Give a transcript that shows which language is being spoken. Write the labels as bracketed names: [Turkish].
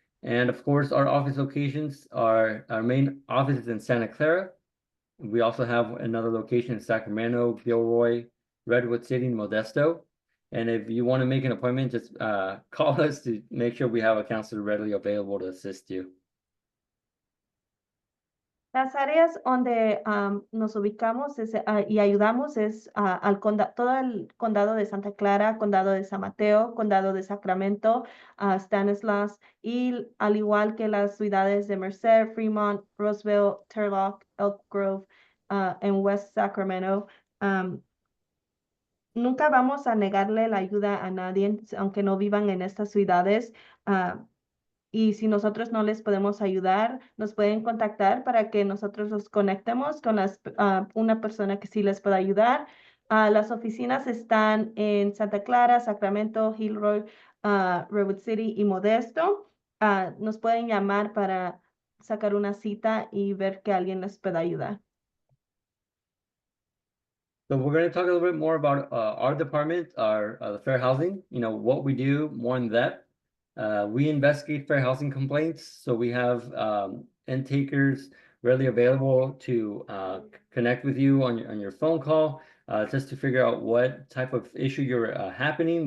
[English] And of course, our office locations our main office is in Santa Clara. We also have another location in Sacramento, Gilroy, Redwood City, and Modesto. And if you want to make an appointment, just call us to make sure we have a counselor readily available to assist you. [Spanish] Las áreas donde nos ubicamos y ayudamos es todo el condado de Santa Clara, condado de San Mateo, condado de Sacramento, Stanislaus, y al igual que las ciudades de Merced, Fremont, Roseville, Turlock, Elk Grove, en West Sacramento. Nunca vamos a negarle la ayuda a nadie, aunque no vivan en estas ciudades. Y si nosotros no les podemos ayudar, nos pueden contactar para que nosotros los conectemos con una persona que sí les pueda ayudar. Las oficinas están en Santa Clara, Sacramento, Gilroy, Redwood City y Modesto. Nos pueden llamar para sacar una cita y ver que alguien les pueda ayudar. [English] So we're going to talk a little bit more about our department, the fair housing, what we do more in depth. We investigate fair housing complaints, so we have intakers readily available to connect with you on your phone call, just to figure out what type of issue you're happening.